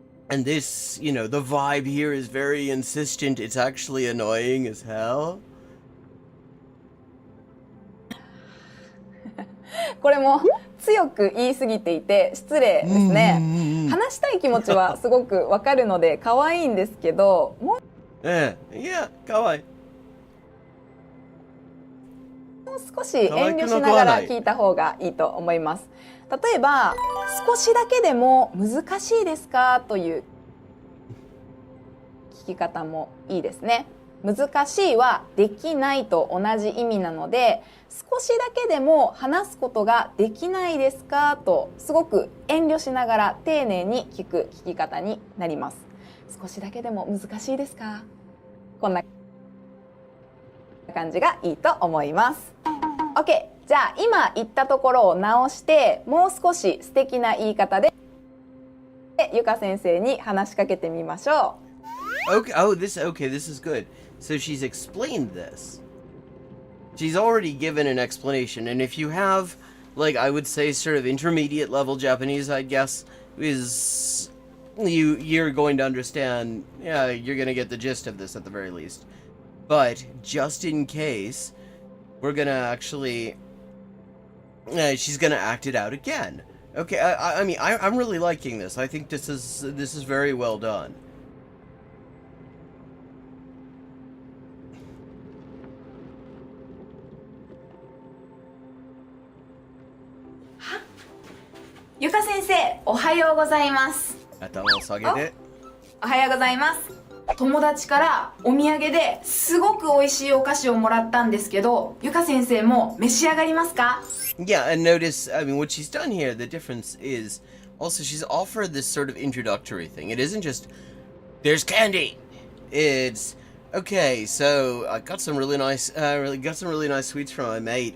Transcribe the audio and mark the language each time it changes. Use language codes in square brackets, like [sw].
[en] And this, the vibe here is very insistent. It's actually annoying as hell. [ja] これも強く言い過ぎていて失礼ですね。話したい気持ちはすごくわかるので可愛いんですけど、もう可愛い。もう少し遠慮しながら聞いた方がいいと思います。例えば、少しだけでも難しいですかという聞き方もいいですね。難しいはできないと同じ意味なので、少しだけでも話すことができないですかとすごく遠慮しながら丁寧に聞く聞き方になります。少しだけでも難しいですか？こんな感じがいいと思います。 OK、じゃあ今言ったところを直してもう少し素敵な言い方でゆか先生に話しかけてみましょ [en] う。This is good. So she's explained this. She's already given an explanation, and if you have, like, I would say sort of intermediate level Japanese, I guess, is you're going to understand, you're going to get the gist of this at the very least. But just in case, we're going to actually, she's going to act it out again. Okay, I mean, I'm really liking this. I think this is very well done. [ja] Yuka 先生、おはようございます。頭を下げて。おはようございます。友達からお土産ですごく美味しいお菓子をもらったんですけど、ゆか先生も召し上がりますか？ [en] Yeah, and notice, I mean, what she's done here, the difference is also she's offered this sort of introductory thing. It isn't just, there's candy. It's, okay, so I got some really nice sweets from my mate.